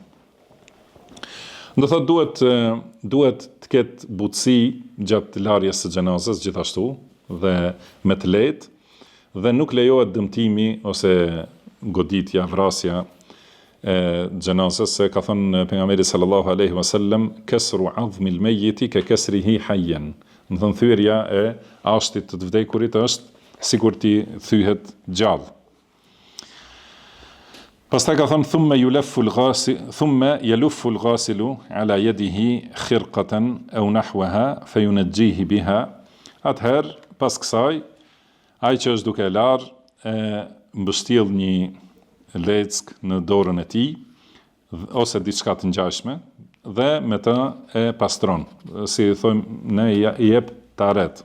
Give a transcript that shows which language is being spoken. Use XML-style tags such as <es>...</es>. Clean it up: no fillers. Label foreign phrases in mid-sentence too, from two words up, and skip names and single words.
<sq>Do thotë duhet të ketë butësi gjatë larjes së xhenazës gjithashtu dhe me të lehtë, dhe nuk lejohet dëmtimi ose goditja, vrasja e xhenazës, se ka thënë pejgamberi</sq> <ar>صلى الله عليه وسلم كسر عظم الميت ككسره حيا.</ar> <sq>Do thënë thyerja e ashtit të vdekurit është sikur ti thyhet gjallë. Pastaj ka thënë</sq> <ar>ثم يلف الغاسل على يده خرقة أو نحوها فينجيه بها.</ar> <sq>Atëherë pas kësaj, ai që është duke larë mbështjell një leck në dorën e tij ose diçka të ngjashme dhe me të e pastron, si thojmë ne i jep taret.</sq>